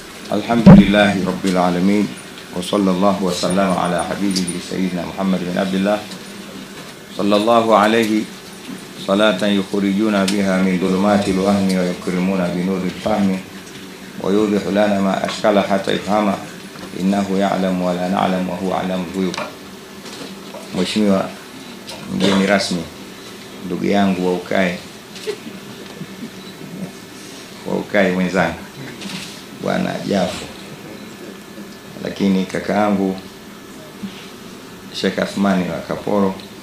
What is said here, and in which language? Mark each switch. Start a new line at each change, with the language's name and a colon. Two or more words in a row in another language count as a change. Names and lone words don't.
Arabic: الحمد لله رب العالمين وصلى الله وسلم على حبيبه سيدنا محمد بن عبد الله صلى الله عليه صلاة يخرجنا بها من ظلمات الوهم ويكرمنا بنور الفهم ويوضح لنا ما أشكل حتى نفهم إنه يعلم ولا نعلم وهو أعلم الغيوب.
Swahili: Mheshimiwa mgeni rasmi, ndugu yangu wa ukae mwenzangu Bwana Jafo, lakini kaka yangu Sheikh Athmani wa Kaporo,